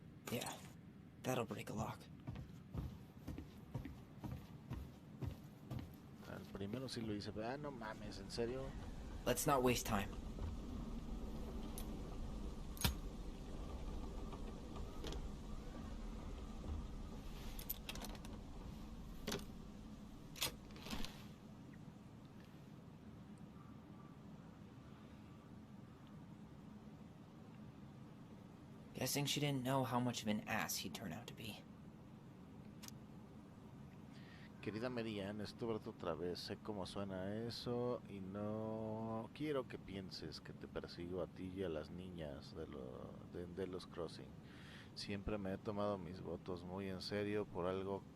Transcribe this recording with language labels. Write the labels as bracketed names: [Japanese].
[English] Yeah, that'll break a lock. [Spanish] El primero sí lo hice, pero no mames, ¿en serio? [English] Let's not waste time. Guessing she didn't know how much of an ass he'd turn out to be. [Spanish] Querida Marianne, estuve otra vez, sé cómo suena eso y no quiero que pienses que te persigo a ti y a las niñas de los Crossing. Siempre me he tomado mis votos muy en serio por algo...